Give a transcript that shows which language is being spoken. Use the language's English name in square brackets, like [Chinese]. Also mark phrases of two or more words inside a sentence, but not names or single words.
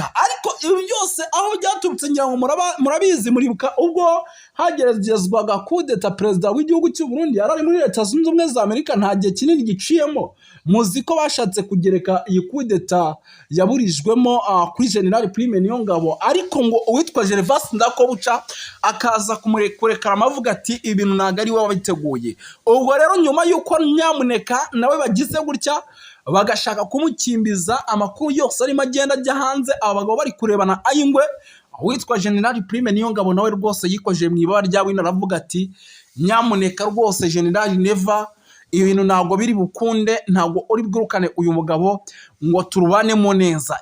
[Kinyarwanda] Ariko ibi byose aho byaturutse ngira ngo murabizi, muribuka ubwo hageragezwaga kudeta perezida w'igihugu cy'u Burundi yarari muri Leta Zunze Ubumwe za Amerika, nta gihe kinini giciyemo. Muzi ko bashatse kugereka iyi kudeta yaburijwemo kuri General Prime Niyongabo, ariko ngo uwitwa Gervas Ndirakobuca akaza kumurekura amavuga ati ibintu ntago ari we wabiteguye. Ubwo rero nyuma yuko nyamuneka nawe bagize gutya bagashaka kumukimbiza, amakuru yose arimo agenda ajya hanze, abagabo bari kurebana ayingwe, witwa General Prime Niyongabo nawe rwose yikoje mu ibara rya wino, aravuga ati nyamuneka rwose General Neva ibintu ntabwo biri bukunde, ntabwo uri bwirukane uyu mugabo ngo turubanemo neza.